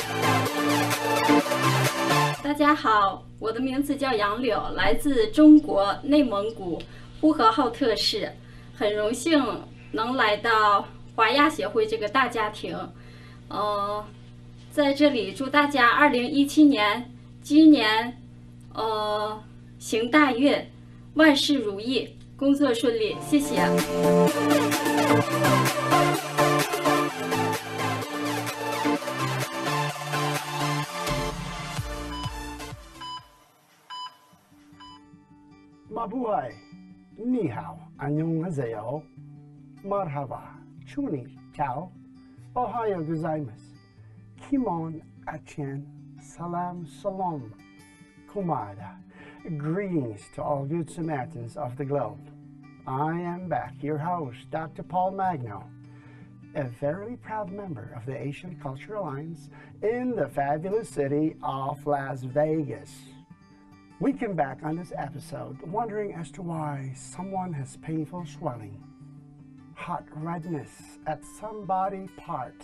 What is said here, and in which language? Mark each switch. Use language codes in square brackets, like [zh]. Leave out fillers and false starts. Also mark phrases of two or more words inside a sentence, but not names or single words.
[zh] 大家好，我的名字叫杨柳，来自中国内蒙古呼和浩特市，很荣幸能来到华亚协会这个大家庭。在这里祝大家2017年鸡年行大运，万事如意，工作顺利，谢谢。 Mabuhay, ni hao, annyeonghaseyo, marhaba, chuni, ciao, ohayo gozaimasu, kimon, achen, salam, salom, kumada. [en] Greetings to all good Samaritans of the globe. I am back, your host, Dr. Paul Magno, a very proud member of the Asian Cultural Alliance in the fabulous city of Las Vegas. We come back on this episode wondering as to why someone has painful swelling, hot redness at some body parts.